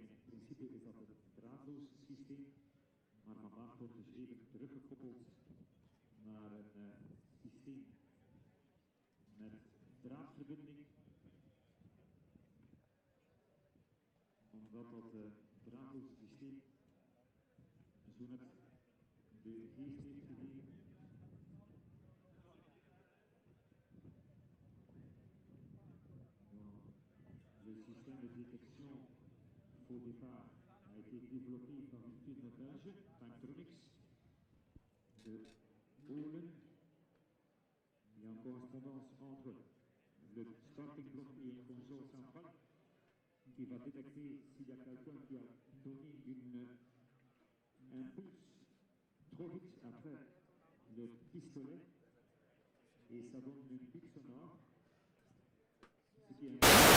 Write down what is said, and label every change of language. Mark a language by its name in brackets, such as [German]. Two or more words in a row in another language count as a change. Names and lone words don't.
[Dutch] In principe is dat een draadloos systeem, maar vandaag wordt dus even teruggekoppeld naar een systeem met draadverbinding. Omdat dat draadloze systeem zo net de geest heeft gegeven [French] le système de détection faux départ a été développé par une firme belge, Electronics, de Polen. Il y a en correspondance entre le starting block et une console centrale qui va détecter s'il y a quelqu'un qui a donné un impulse trop vite après le pistolet et ça donne une pique sonore. Ce qui est